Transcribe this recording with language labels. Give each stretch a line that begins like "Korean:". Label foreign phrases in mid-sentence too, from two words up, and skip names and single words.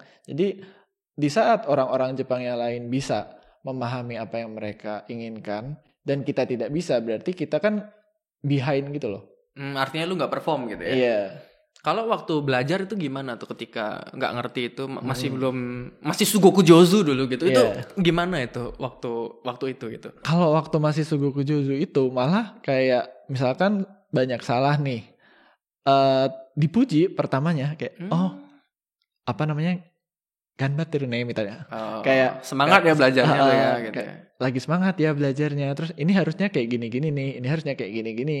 Indonesian: Jadi di saat orang-orang Jepang yang lain bisa memahami apa yang mereka inginkan, dan kita tidak bisa, berarti kita kan behind gitu loh. Artinya lu gak perform gitu ya? Iya. Kalau waktu belajar itu gimana tuh ketika gak ngerti itu, masih
Japanese: すごく上手
Indonesian: dulu gitu. Itu gimana itu waktu itu gitu? Kalau waktu masih
Japanese: すごく上手
Indonesian: itu malah kayak misalkan banyak salah nih. Dipuji pertamanya kayak apa namanya?
Japanese: 頑張ってね
Indonesian: misalnya. Kayak semangat ya belajarnya tuh ya gitu. Lagi semangat ya belajarnya. Terus ini harusnya kayak gini-gini nih, ini harusnya kayak gini-gini.